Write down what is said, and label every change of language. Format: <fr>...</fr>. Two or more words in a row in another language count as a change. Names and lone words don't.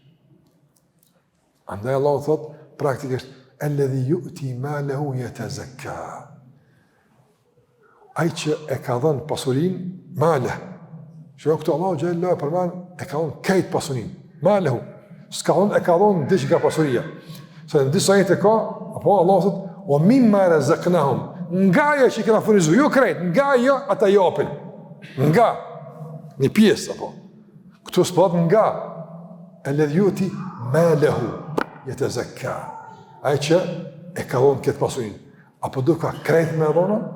<sq>Andaj Allahu thot praktikisht</sq> <ar>الذي يؤتي ماله يتزكى.</ar> <sq>Ai që e ka dhënë pasurinë, male. Që këtu Allahu xhallahu përmend e ka dhënë këtë pasurinë. Malahu. S'ka dhënë e ka dhënë diç nga pasuria. Se në disa ajete ka, apo Allahu thot,</sq> <ar>"ومما رزقناهم."</ar> <sq>Nga ajo që kena furnizuar, jo krejt, nga ajo ata japin. Nga një pjesë apo. Këtu s'po nga</sq> <ar>الذي يؤتي ماله يتزكى.</ar> <sq>Ai që e ka dhënë këtë pasurinë, apo do ka krejt me dhona?</sq>